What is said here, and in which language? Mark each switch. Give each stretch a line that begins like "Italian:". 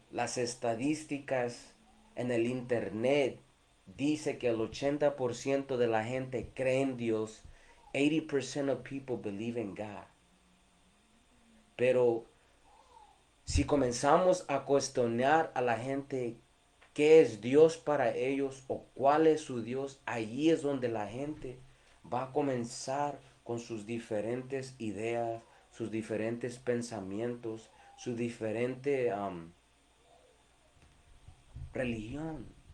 Spanish: Las estadísticas en el internet dice que el 80% de la gente cree en Dios.
English: 80% of people believe in God.
Spanish: Pero si comenzamos a cuestionar a la gente qué es Dios para ellos o cuál es su Dios, allí es donde la gente va a comenzar con sus diferentes ideas, sus diferentes pensamientos, su diferente religión.